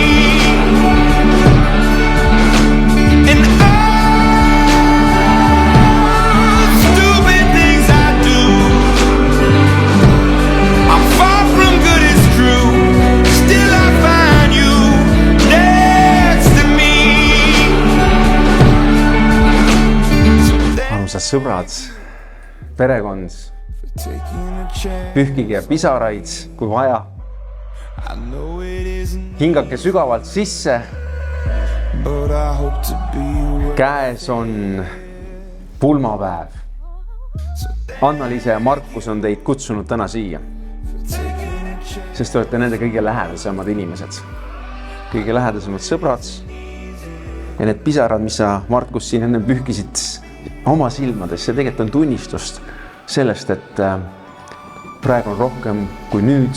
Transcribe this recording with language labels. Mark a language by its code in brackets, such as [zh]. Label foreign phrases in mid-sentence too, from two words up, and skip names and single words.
[en] And stupid things I do, I'm far from good, it's true, still I find you next to me. [et] Armsad sõbrad, perekond, pühkige pisaraid, kui vaja. [en] I know it isn't, [et] Hingake sügavalt sisse. [en] but I hope to be where. [et] Käes on pulmapäev. Anna-Liisa ja Markus on teid kutsunud täna siia, sest te olete nende kõige lähedasemad inimesed, kõige lähedasemad sõbrad. Ja need pisarad, mis sa, Markus, siin enne pühkisid oma silmades, see tegelikult on tunnistust sellest, et praegu on rohkem kui nüüd.